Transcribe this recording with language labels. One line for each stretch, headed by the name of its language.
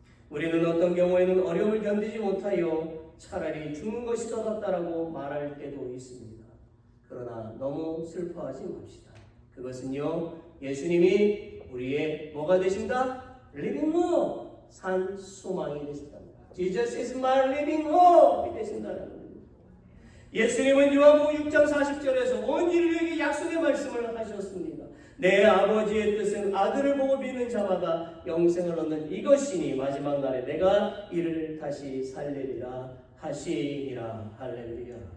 Korean: 우리는 어떤 경우에는 어려움을 견디지 못하여 차라리 죽는 것이 더 낫다라고 말할 때도 있습니다. 그러나 너무 슬퍼하지 맙시다. 그것은요, 예수님이 우리의 뭐가 되신다?
English: Living hope,
Korean: 산 소망이 되신답니다.
English: Jesus is my living hope
Korean: 이 되신다는 겁니다. 예수님은 요한복음 6장 40절에서 온 인류에게 약속의 말씀을 하셨습니다. 내 아버지의 뜻은 아들을 보고 믿는 자마다 영생을 얻는 이것이니 마지막 날에 내가 이를 다시 살리리라 하시니라. 할렐루야.